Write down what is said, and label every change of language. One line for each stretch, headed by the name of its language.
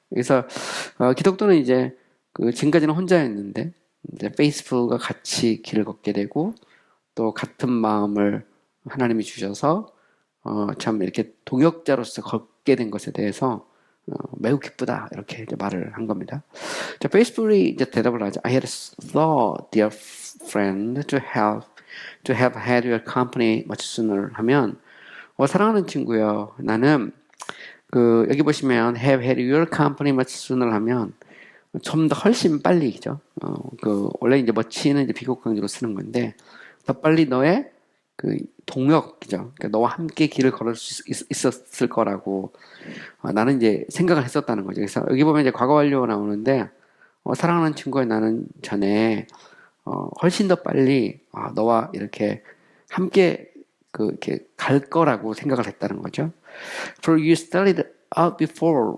Korean: 그래서 기독교는 이제 지금까지는 혼자였는데 이제 페이스풀과 같이 길을 걷게 되고 또 같은 마음을 하나님이 주셔서 참 이렇게 동역자로서 걷게 된 것에 대해서 매우 기쁘다 이렇게 이제 말을 한 겁니다. 자, 페이스풀이 이제 대답을 하죠.
English: I had thought, dear friend, to have had your company much sooner 하면 사랑하는 친구요, 나는 여기 보시면 have had your company much sooner 하면 좀 더 훨씬 빨리죠.
Korean: 원래 이제 much는 이제 비교 강조로 쓰는 건데 더 빨리 너의 동역이죠. 그러니까 너와 함께 길을 걸을 수 있었을 거라고 나는 이제 생각을 했었다는 거죠. 그래서 여기 보면 이제 과거 완료가 나오는데 사랑하는 친구야, 나는 전에 훨씬 더 빨리 너와 이렇게 함께 이렇게 갈 거라고 생각을 했다는 거죠.
English: For you studied out before.